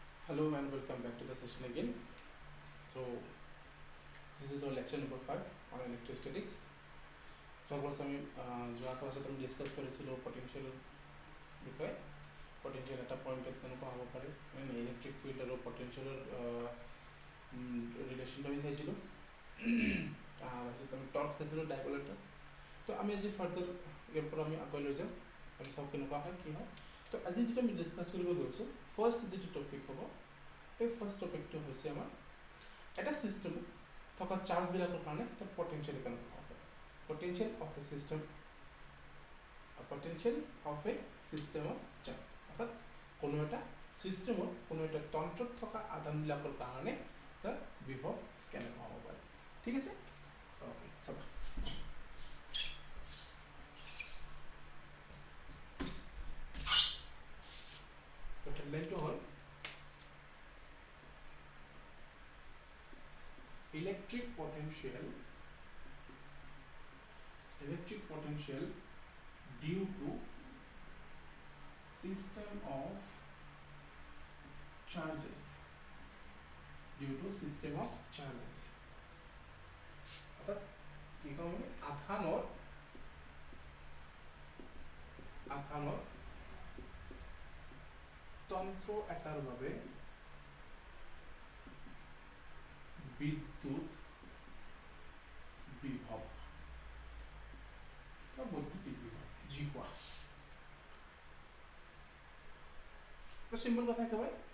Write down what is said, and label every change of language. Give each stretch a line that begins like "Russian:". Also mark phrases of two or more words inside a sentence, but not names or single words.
English: Hello and welcome back to the session again. So this is our lecture number 5 on electrostatics.
Assamese: So of course আমি যোৱা ক্লাছত আমি ডিসকাস কৰিছিলো পটেনশিয়াল বিষয়ে পটেনশিয়াল এটা পয়েন্টত কেনেকুৱা হ'ব পাৰে মানে ইলেক্ট্ৰিক ফিল্ড আৰু পটেনশিয়ালৰ ৰিলেশ্যনটো আমি চাইছিলো তাৰপিছত আমি টৰ্ক চাইছিলো ডাইপল এটা তো আমি আজি ফাৰ্দাৰ ইয়াৰ পৰা আমি আগুৱাই লৈ যাম আমি চাওঁ কেনেকুৱা হয় কি হয় তো আজি যেটা আমি ডিসকাস কৰিব গৈছো ফাৰ্স্ট যেটো টপিক হ'ব এই
English: first topicটো
Assamese: হৈছে আমাৰ এটা সিস্টেম থকা চার্জ বিলাকৰ কাৰণে এটা পটেনশিয়াল কেনেকুৱা হ'ব
English: potential of a system of charge
Assamese: অর্থাৎ কোনো এটা সিস্টেমৰ কোনো এটা তন্ত্ৰত থকা আধান বিলাকৰ কাৰণে তাৰ বিভৱ কেনেকুৱা হ'ব পাৰে ঠিক আছে ওকে সব তো হেডলাইনটো হ'ল
English: electric potential due to system of
Assamese: charges অর্থাৎ কি কম আধানৰ তন্ত্র এটাৰ বাবে বিদ্যুৎ বিভব বা বৈদ্যুতিক বিভব জি কোৱা তো সিম্পল কথা একেবাৰে